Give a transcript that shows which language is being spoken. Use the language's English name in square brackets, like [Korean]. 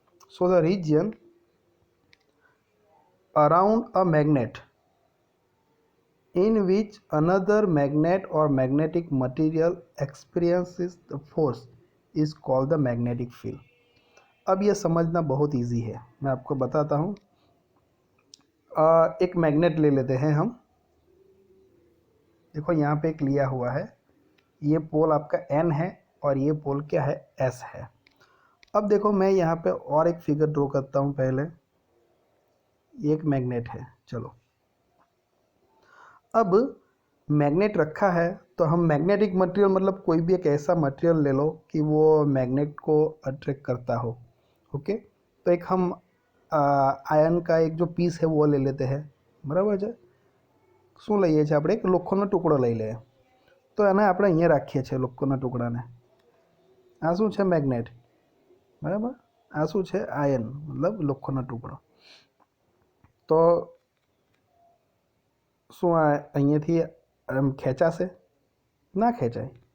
[English] So the region around a magnet in which another magnet or magnetic material experiences the force is called the magnetic field. [Hindi] अब ये समझना बहुत easy है, मैं आपको बताता हूँ. एक मैग्नेट ले लेते हैं हम. देखो यहाँ पे एक लिया हुआ है, ये पोल आपका N है और ये पोल क्या है, S है. अब देखो मैं यहाँ पे और एक फिगर ड्रॉ करता हूँ. पहले एक मैग्नेट है, चलो. अब मैग्नेट रखा है तो हम मैग्नेटिक मटेरियल मतलब कोई भी एक ऐसा मटेरियल ले लो कि वो मैग्नेट को अट्रैक्ट करता हो. ओके, तो एक हम आयन का एक जो पीस है वो ले लेते हैं, बराबर है. [Gujarati] શું લઈએ છીએ આપણે, એક લોખંડનો ટુકડો લઈ લઈએ. તો એને આપણે અહીંયા રાખીએ છીએ લોખંડના ટુકડાને. આ શું છે, મેગ્નેટ, બરાબર. આ શું છે, આયન मतलब લોખંડનો ટુકડો. તો શું આ અહીંયાથી એમ ખેંચાશે, ના ખેંચાય.